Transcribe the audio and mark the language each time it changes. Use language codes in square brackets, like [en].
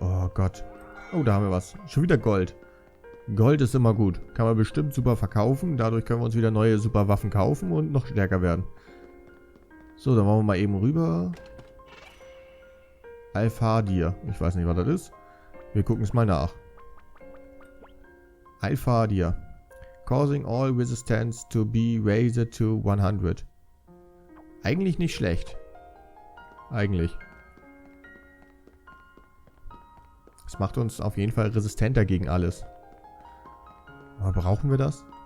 [de] Oh Gott. Oh, da haben wir was. Schon wieder Gold. Gold ist immer gut. Kann man bestimmt super verkaufen. Dadurch können wir uns wieder neue super Waffen kaufen und noch stärker werden. So, dann wollen wir mal eben rüber. Alphadir. Ich weiß nicht, was das ist. Wir gucken es mal nach. Alphadir. [en] Causing all resistance to be raised to 100. [de] Eigentlich nicht schlecht. Eigentlich. Es macht uns auf jeden Fall resistenter gegen alles. Aber brauchen wir das?